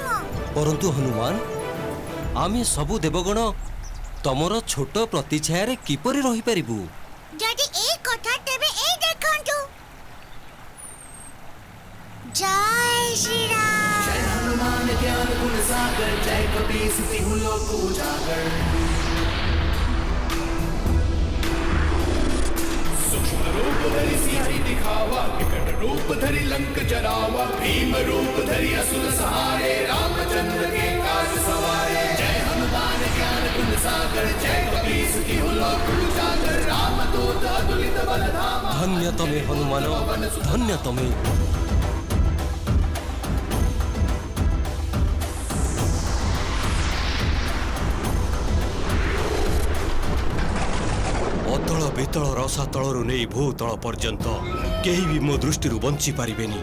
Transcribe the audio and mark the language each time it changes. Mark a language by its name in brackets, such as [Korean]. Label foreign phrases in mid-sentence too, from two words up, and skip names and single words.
[Odia] ପରନ୍ତୁ ହନୁମାନ, ଆମେ ସବୁ ଦେବଗଣ ତମର ଛୋଟ ପ୍ରତିଛାୟାରେ କିପରି ରହିପାରିବୁ? ଯଦି এই কথা, ତେବେ এই ଦେଖନ୍ତୁ। ଜୟ ଶ୍ରୀରାମ। [Hindi] रूप धरि सिंह दिखावा, विकट रूप धरि लंक जरावा, भीम रूप धरि असुर सहारे, रामचंद्र के काज सवारे। जय हनुमान ज्ञान गुण सागर, जय कपीस तिहु लोक उजागर, रामदूत अतुलित बल धामा। [Odia] ଧନ୍ୟ ତମେ ହନୁମାନ, ଧନ୍ୟ ତମେ। ଅତଳ ବିତଳ ରସାତଳରୁ ନେଇ ଭୂତଳ ପର୍ଯ୍ୟନ୍ତ କେହି ବି ମୋ ଦୃଷ୍ଟିରୁ ବଞ୍ଚି ପାରିବେନି।